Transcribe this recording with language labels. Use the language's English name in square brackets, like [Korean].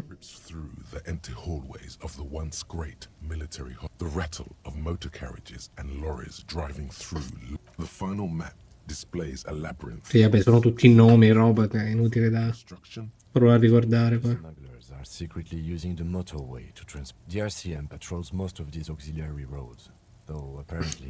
[English] Rips through the empty hallways of the once great military hall. The rattle of motor carriages and lorries driving through. The final map displays a labyrinth. [Italian] Sì, vabbè, sono tutti nomi e roba che è inutile da provare a ricordare poi. [English] Smugglers are secretly using the motorway to transport. The RCM patrols most of these auxiliary roads, though apparently.